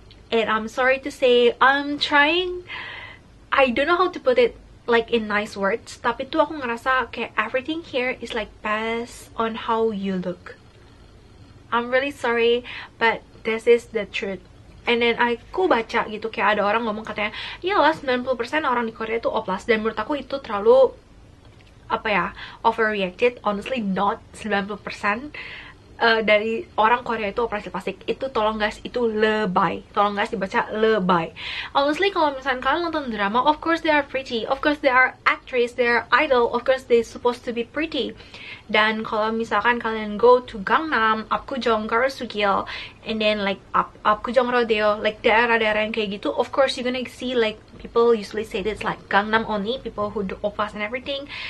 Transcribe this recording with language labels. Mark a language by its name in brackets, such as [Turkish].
[English] And I'm sorry to say, I don't know how to put it like in nice words, [Indonesian] tapi tuh aku ngerasa kayak [English] everything here is like based on how you look. I'm really sorry, but this is the truth. And then [Indonesian] aku baca gitu, kayak ada orang ngomong katanya, iyalah 90% orang di Korea itu oplas. Dan menurut aku itu terlalu overreacted. [English] Honestly not. [Indonesian] 90% dari orang Korea itu operasi plastik. Itu tolong guys, itu lebay. Tolong guys dibaca lebay. [English] Honestly, [Indonesian] kalau misalnya kalian nonton drama, [English] of course they are pretty, of course they are actress, they are idol, of course they supposed to be pretty. [Indonesian] Dan kalau misalkan kalian [English] go to Gangnam, Apgujeong, Garusugil, and then like Apgujeong Rodeo, like [Indonesian] daerah-daerah yang kayak gitu, [English] of course you're gonna see like people usually say it's like Gangnam only, people who do oppas and everything.